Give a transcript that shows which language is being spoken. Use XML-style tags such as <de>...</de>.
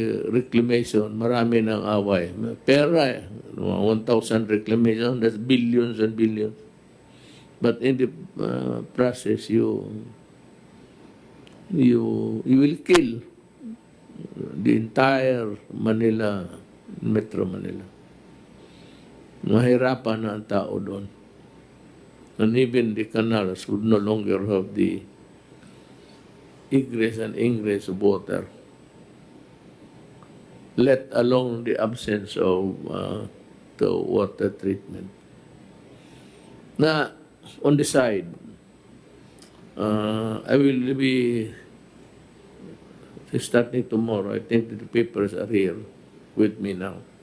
<tl>Reclamation, marami ng away. Pera, 1,000 reclamation,</tl> <en>that's billions and billions. But in the process, you will kill the entire Manila, Metro Manila.</en> <tl>Mahirapan na ang tao doon.</tl> <en>And even the canals would no longer have the egress and ingress of water, let alone the absence of the water treatment. Now, on the side, I will be starting tomorrow. I think that the papers are here with me now.</en>